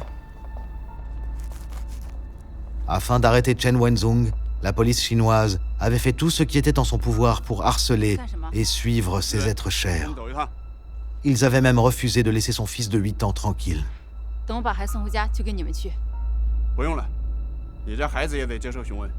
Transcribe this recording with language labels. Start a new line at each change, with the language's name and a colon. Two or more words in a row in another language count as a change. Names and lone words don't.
French: Afin d'arrêter Chen Wenzhong, la police chinoise avait fait tout ce qui était en son pouvoir pour harceler et suivre ses êtres chers. Ils avaient même refusé de laisser son fils de 8 ans tranquille.
Chinese: 等我把孩子送回家，就跟你们去。不用了，你这孩子也得接受询问。